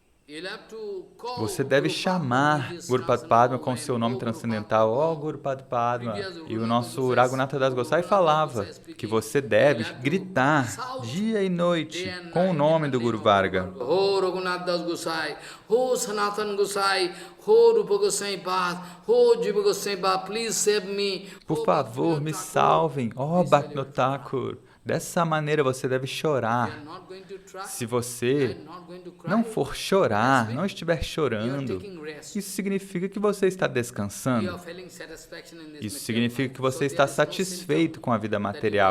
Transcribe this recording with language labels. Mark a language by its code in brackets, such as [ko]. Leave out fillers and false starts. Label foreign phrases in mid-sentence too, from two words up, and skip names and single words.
[pt] Você deve chamar Guru Padma com seu nome transcendental, ó Guru Padma. E o nosso Raghunatha Das Gosai falava que você deve gritar dia e noite com o nome do Guru Varga. Ho Raghunatha Das Gosai, ho Sanatana Gosai, ho Rupa Gosai Pad, ho Jiva Gosai Pad, [en] please save me. [pt] Por favor, me salvem, ó Bhaktivinoda Thakur. Dessa maneira você deve chorar. Se você não for chorar, não estiver chorando, isso significa que você está descansando. Isso significa que você está satisfeito com a vida material.